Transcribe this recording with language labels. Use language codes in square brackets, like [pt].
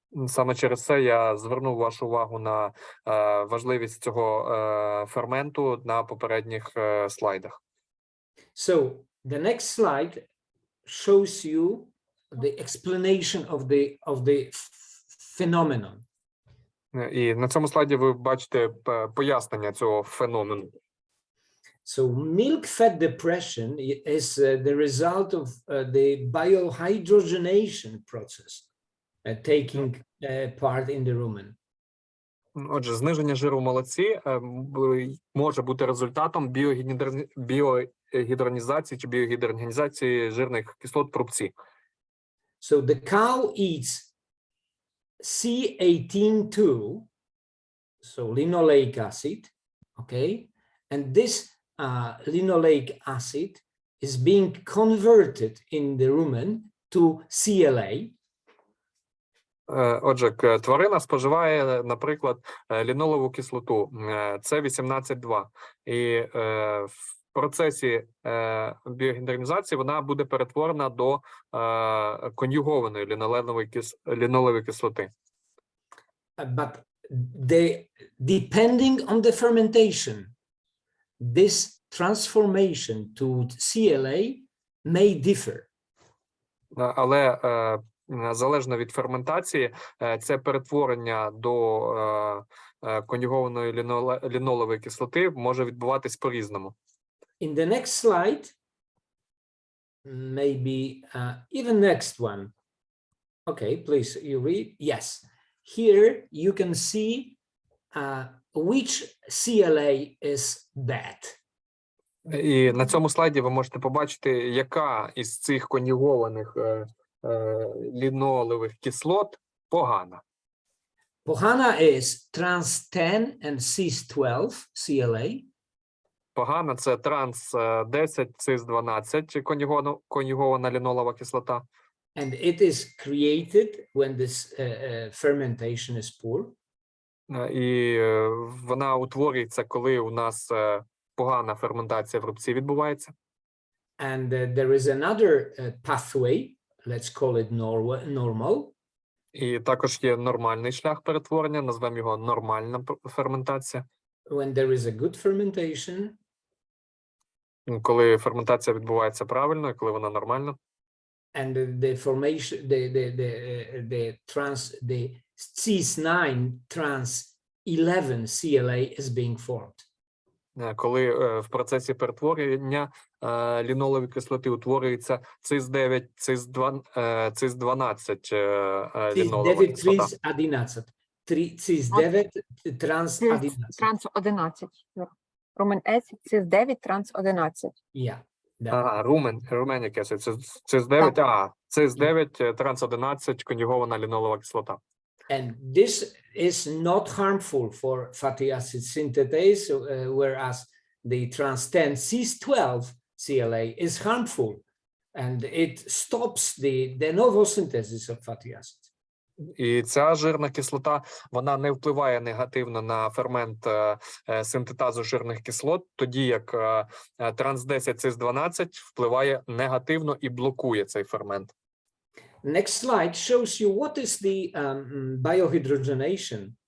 [uk] Саме через це я звернув вашу увагу на важливість цього ферменту на попередніх слайдах. [en] So the next slide shows you the explanation of the phenomenon. [uk] І на цьому слайді ви бачите пояснення цього феномену. [en] So milk fat depression is the result of the biohydrogenation process taking part in the rumen. [uk] Отже, зниження жиру в молоці може бути результатом біогідронізації чи біогідрогенізації жирних кислот в рубці. [en] So the cow eats C18-2, so linoleic acid, okay? And this linoleic acid is being converted in the rumen to CLA. [uk] Отже, тварина споживає, наприклад, лінолову кислоту, це 18,2. І в процесі біогідрогенізації вона буде перетворена до конюгованої лінолевої кислоти. [en] But depending on the fermentation, this transformation to CLA may differ. [uk] Але залежно від ферментації, це перетворення до конюгованої лінолової кислоти може відбуватись по-різному. [en] In the next slide, maybe even next one. Okay, please, you read. Yes. Here you can see which CLA is bad. [uk] І на цьому слайді ви можете побачити, яка із цих конюгованих лінолевих кислот погана. Pogana [en] is trans 10 and cis 12 CLA. [uk] Погана – це транс 10, цис 12, конюгована лінолова кислота. [en] And it is created when this fermentation is poor. [uk] І вона утворюється, коли у нас погана ферментація в рубці відбувається. [en] And there is another pathway, let's call it normal. [uk] І також є нормальний шлях перетворення, назвемо його нормальна ферментація. [en] When there is a good fermentation. [uk] Коли ферментація відбувається правильно, коли вона нормальна. [en] And the formation, the cis9 trans 11 CLA is being formed. [uk] Коли в процесі перетворення лінолові кислоти утворюється цис9, цис12 лінолова кислота. [en] Cis9 trans 11. [uk] Транс 11. Румен С, цис9, транс 11. [en] Yeah. [uk] Румен якесь, цис9, цис9, транс 11, конюгована лінолова кислота. [en] And this is not harmful for fatty acid synthetase, whereas the trans 10 cis12 CLA is harmful, and it stops the de novo synthesis of fatty acids. [uk] І ця жирна кислота, вона не впливає негативно на фермент синтетазу жирних кислот, тоді як транс-10-цис-12 впливає негативно і блокує цей фермент. [en] Next slide shows you what is the biohydrogenation.